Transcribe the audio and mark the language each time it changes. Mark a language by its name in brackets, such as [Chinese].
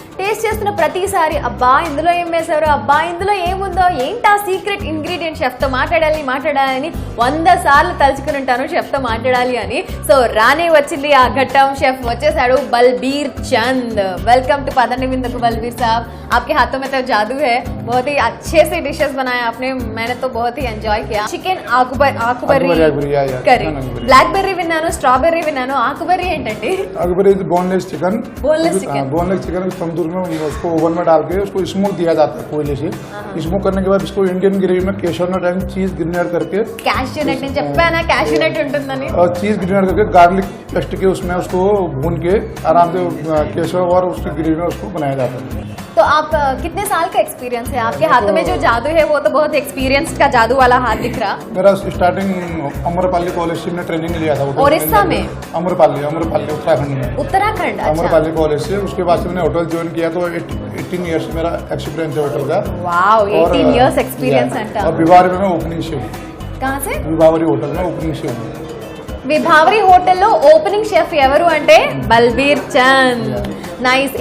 [Telugu] Taste చేస్తున్న ప్రతిసారి అబ్బా ఇందులో ఏం వేశారు, అబ్బా ఇందులో ఏముందో, ఏంటా సీక్రెట్ ఇంగ్రీడియంట్, షెఫ్తో మాట్లాడాలని 100 సార్లు తలుచుకుని ఉంటాను షెఫ్తో మాట్లాడాలి అని. సో రానే వచ్చింది ఆ ఘట్టం. షెఫ్ వచ్చేసాడు, బల్బీర్ చంద్. వెల్కమ్ టు పదండి విందుకు बलबीर साहब. [Hindi] आपके हाथों में तो जादू है, बहुत ही अच्छे से डिशेस बनाए आपने, मैंने तो बहुत ही एंजॉय किया. [Telugu] चिकन ఆకుబర్రీ కర్రీ, బ్లాక్ బెర్రీ విన్నాను, స్ట్రాబెర్రీ విన్నాను, ఆకుబర్రీ ఏంటండి? [Hindi] आकुबरी boneless chicken, boneless chicken, boneless chicken तंदूर में उसको ओवन में डाल के उसको स्मोक दिया जाता है कोयले से. स्मोक करने के बाद इसको इंडियन ग्रेवी में कैशनट एंड चीज ग्रेनेड करके, [Telugu] క్యాష్యూనట్ నేను చెప్పానా క్యాష్యూనట్ ఉంటుందని, [Hindi] और चीज ग्रेनेड करके गार्लिक पेस्ट के उसमें उसको भून के आराम से केसर और उसकी ग्रेवी में उसको बनाया जाता है. तो आप कितने साल का एक्सपीरियंस है? आपके हाथों में जो जादू है वो तो बहुत एक्सपीरियंस का जादू वाला हाथ दिख रहा. मेरा स्टार्टिंग अमरपाली कॉलेज से मैंने ट्रेनिंग लिया था ओडिशा में, अमरपाली उत्तराखंड में, उत्तराखंड. अच्छा, अमरपाली कॉलेज से. उसके बाद से मैंने होटल ज्वाइन किया तो 18 ईयर्स मेरा एक्सपीरियंस है होटल का. [English] Wow, 18 years experience अंटा. [Hindi] और विभावरी में मैं ओपनिंग से हूँ. कहाँ से? विभावरी होटल में ओपनिंग से हूँ. [Telugu] విభావరి హోటల్లో ఓపెనింగ్ షెఫ్ ఎవరు అంటే బల్బీర్ చంద్. నైస్.